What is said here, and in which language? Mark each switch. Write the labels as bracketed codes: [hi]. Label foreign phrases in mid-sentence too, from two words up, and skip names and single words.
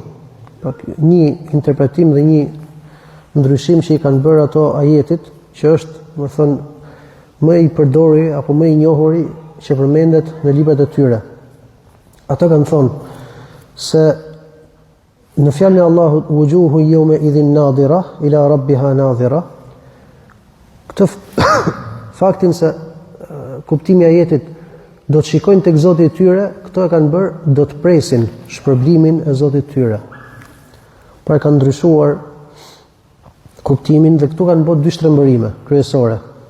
[sq] Një interpretim dhe një ndryshim që i kanë bërë ato ajetit, që është, më thënë, më i përdori apo më i njohuri që përmendet në librat e tyre. Ata kanë thonë se në fjalën e Allahut [ar] وجوه يومئذ ناضرة إلى ربها ناظرة, [sq] këtë faktin se kuptimi i ajetit do të shikojnë tek Zoti i tyre, këto e kanë bërë, do të presin shpërblimin e Zotit të tyre. Pra kanë ndryshuar kuptimin dhe këtu kanë bërë dy shtrembërime kryesore.